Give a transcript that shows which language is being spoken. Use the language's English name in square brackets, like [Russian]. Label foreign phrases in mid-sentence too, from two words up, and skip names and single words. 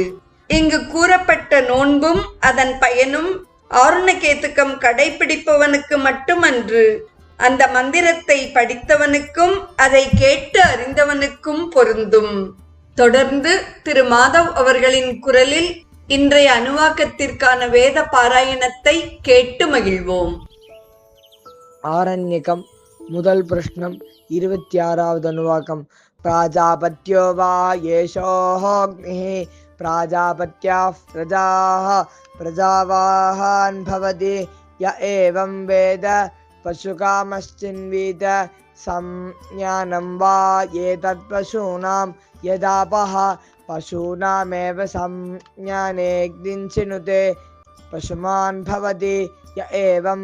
[Tamil] இங்கு கூறப்பட்ட நோன்பும் அதன் பயனும் ஆருணகேத்துக்கம் கடைபிடிப்பவனுக்கு மட்டுமன்று, அந்த மந்திரத்தை படித்தவனுக்கும் அதை கேட்டு அறிந்தவனுக்கும் பொருந்தும். தொடர்ந்து திரு மாதவ் அவர்களின் குரலில் இன்றைய அணுவாக்கத்திற்கான வேத பாராயணத்தை கேட்டு மகிழ்வோம். ஆரண்யகம் முதல் பிரஷ்னம் 26வது அணுவாக்கம். [Sanskrit] प्राजापत्यो वा येषोऽग्निः प्राजापत्याः प्रजाः प्रजावाहान् भवति य एवं वेद पशुकामश्चिन्वीत संज्ञानं वा एतत्पशूनां यदापः पशूनामेव संज्ञानेऽग्निञ्चिनुते पशुमान् भवति य एवं